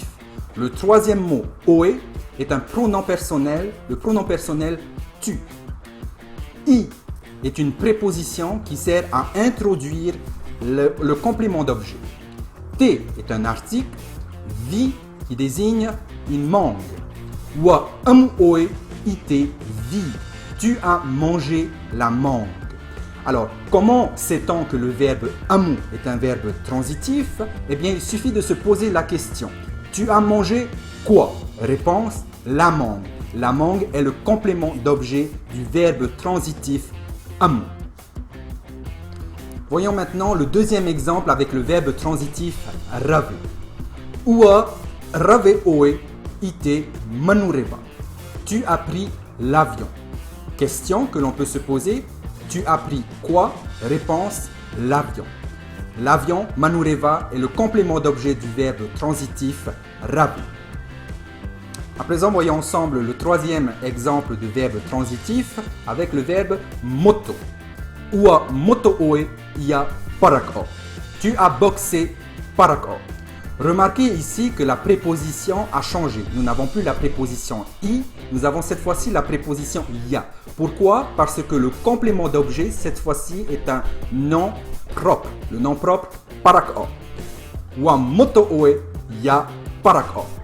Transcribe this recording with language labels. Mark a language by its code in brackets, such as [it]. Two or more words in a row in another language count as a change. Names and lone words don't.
[fr] Le troisième mot oe est un pronom personnel, le pronom personnel tu. I est une préposition qui sert à introduire le complément d'objet. T est un article, vi qui désigne une mangue. [ty] Wa amu oe ite vi. [fr] Tu as mangé la mangue. Alors, comment sait-on que le verbe amu est un verbe transitif? Eh bien, il suffit de se poser la question. Tu as mangé quoi? Réponse, la mangue. La mangue est le complément d'objet du verbe transitif amu. Voyons maintenant le deuxième exemple avec le verbe transitif rave. [ty] Ua rave oe ite manureva. [fr] Tu as pris l'avion. Question que l'on peut se poser. Tu as pris quoi? Réponse, l'avion. L'avion, manureva, est le complément d'objet du verbe transitif rave. À présent, voyons ensemble le troisième exemple de verbe transitif avec le verbe moto. [ty] Ua moto oe ia parako. [fr] Tu as boxé parako. Remarquez ici que la préposition a changé. Nous n'avons plus la préposition i, nous avons cette fois-ci la préposition ia. Pourquoi? Parce que le complément d'objet, cette fois-ci, est un nom propre. Le nom propre, [ty] parako. Wa moto oe ia parako.